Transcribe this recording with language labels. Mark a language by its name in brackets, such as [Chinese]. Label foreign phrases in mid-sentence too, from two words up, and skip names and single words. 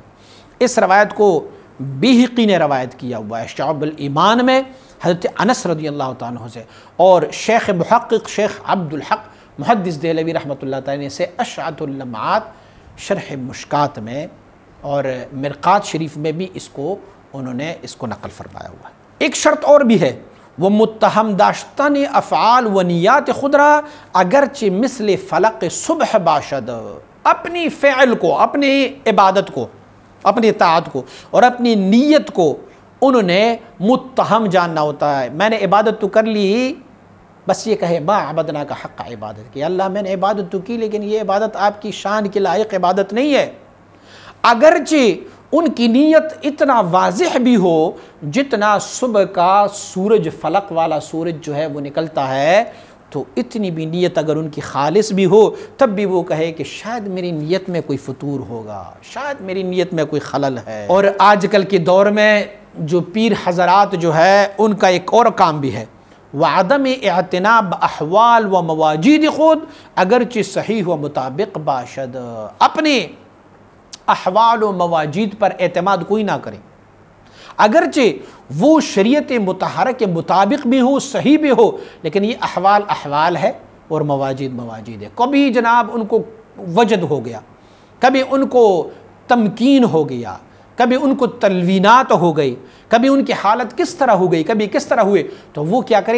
[Urdu] اس روایت کو بیہقی نے روایت کیا ہوا ہے شعب الایمان میں حضرت انس رضی اللہ تعالیٰ عنہ سے، اور شیخ محقق شیخ عبد الحق محدث دہلوی رحمۃ اللہ تعالیٰ نے سے اشعۃ اللمعات شرح مشکات میں اور مرقات شریف میں بھی انہوں نے اس کو نقل فرمایا ہوا ہے. ایک شرط اور بھی ہے، وہ [Persian] متہم داشتن افعال و نیات خود را اگرچہ مثل فلق صبح باشد. [Urdu] اپنی فعل کو، اپنی عبادت کو، اپنی اطاعت کو اور اپنی نیت کو انہوں نے متہم جاننا ہوتا ہے. میں نے عبادت تو کر لی، بس یہ کہے [Arabic] ما عبدنا [Urdu] کا حق عبادت کی، اللہ میں نے عبادت تو کی لیکن یہ عبادت آپ کی شان کے لائق عبادت نہیں ہے. اگرچہ ان کی نیت اتنا واضح بھی ہو جتنا صبح کا سورج، فلق والا سورج جو ہے وہ نکلتا ہے، تو اتنی بھی نیت اگر ان کی خالص بھی ہو تب بھی وہ کہے کہ شاید میری نیت میں کوئی فطور ہوگا، شاید میری نیت میں کوئی خلل ہے. اور آج کل کے دور میں جو پیر حضرات جو ہے ان کا ایک اور کام بھی ہے، [Persian] وعدم اعتناء باحوال و مواجید خود اگرچہ صحیح و مطابق باشد. [Urdu] اپنے احوال و مواجید پر اعتماد کوئی نہ کریں، اگرچہ وہ شریعت مطہرہ کے مطابق بھی ہو، صحیح بھی ہو، لیکن یہ احوال ہے اور مواجید ہے. کبھی جناب ان کو وجد ہو گیا، کبھی ان کو تمکین ہو گیا، کبھی ان کو تلوینات ہو گئی، کبھی ان کی حالت کس طرح ہو گئی، کبھی کس طرح ہوئے، تو وہ کیا کریں؟